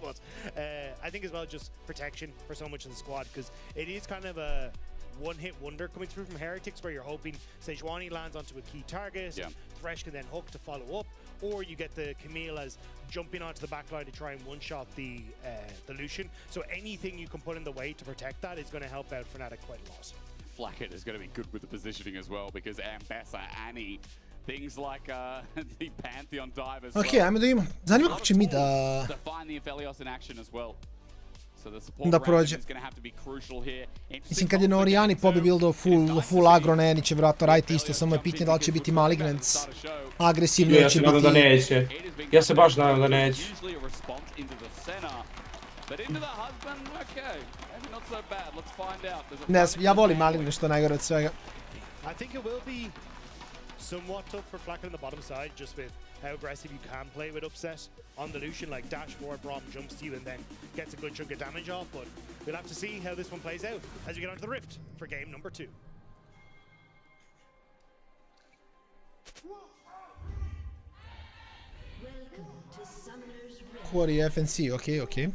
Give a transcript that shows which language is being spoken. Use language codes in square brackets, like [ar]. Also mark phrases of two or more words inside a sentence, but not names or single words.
[en] But I think as well just protection for so much in the squad, because it is kind of a one-hit wonder coming through from Heretics, where you're hoping Sejuani lands onto a key target, Thresh can then hook to follow up, or you get the Camille as jumping onto the backline to try and one-shot the Lucian. So anything you can put in the way to protect that is going to help out Fnatic quite a lot. Flacket is going to be good with the positioning as well, because Ambessa, Annie, things like the Pantheon dive as well. [hr] Ok, ajmo da vidimo. Zanima kako će mi da... da prođe. Mislim, kad je na Orijani Pobi buildao [en] full agro [hr] na Eni će vjerojatno raditi isto, samo je pitanje da li će biti Malignants agresivni ili će biti... Ja se nadam da neće. Ja se baš nadam da neće. Ne znam, ja volim Malignant što je najgore od svega. [en] I think it will be somewhat tough for Flacket on the bottom side, just with how aggressive you can play with upset on the Lucian, like dash forward, Braum jumps to you and then gets a good chunk of damage off, but we'll have to see how this one plays out as we get onto the Rift for game number 2. Quarry FNC, okay.